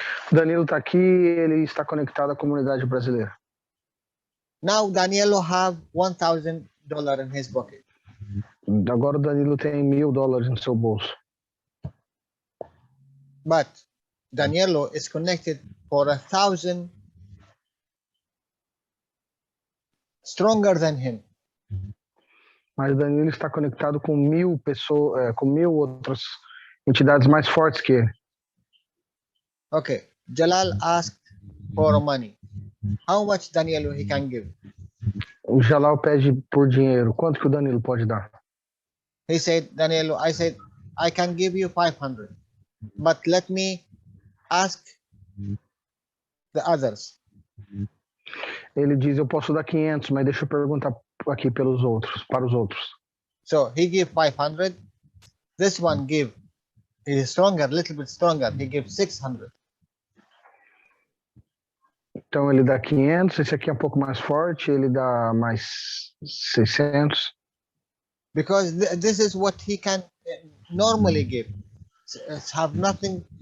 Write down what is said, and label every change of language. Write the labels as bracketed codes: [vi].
[pt] Danilo está aqui, ele está conectado à comunidade brasileira. [en] Now Danielo have $1,000 in his pocket. [pt] Agora o Danilo tem $1.000 no seu bolso. [en] But Danielo is connected for 1,000 stronger than him. [pt] Mas Danilo está conectado com 1.000 pessoas, com 1.000 outras entidades mais fortes que ele. [en] Okay, Jalal asked for money. How much Danielo he can give? [pt] O Jalal pede por dinheiro. Quanto que o Danilo pode dar? [en] He said, Danielo, I said, I can give you 500, but let me ask the others. [pt] Ele diz, eu posso dar 500, mas deixa eu perguntar aqui para os outros. [en] So he gave 500. This one give. He is stronger, a little bit stronger. He gives 600. [pt] Então ele dá 500, esse aqui é um pouco mais forte, ele dá mais 600. [en] Because this is what he can normally give. It's have nothing.